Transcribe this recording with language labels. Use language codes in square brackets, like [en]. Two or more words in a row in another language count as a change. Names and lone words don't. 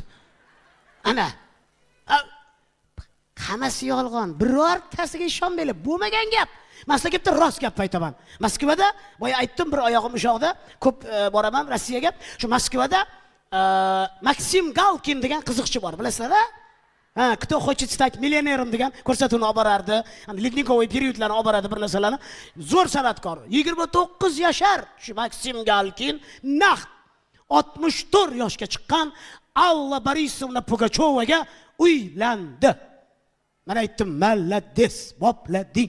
[uz] Ana. Hammasi yolg'on. Birortasiga ishonmaylar. Bo'lmagan gap. Men sizga bitta rost gap aytaman. Moskvada, boya aytdim, bir oyog'im ushoqda, ko'p boraman Rossiyaga. Shu Moskvada Maksim Galkin degan qiziqchi bor, bilasizlar-a? Кто хочет стать millionerом degan ko'rsatuvni olib borardi. Lednikovoy periodlarni olib boradi bir narsalarni. Zo'r san'atkor. 29 yashar shu Maksim Galkin naq 64 yoshga chiqqan Alla Borisovna Pugachovaga uylandi. Men aytdim, "Malades, boplading."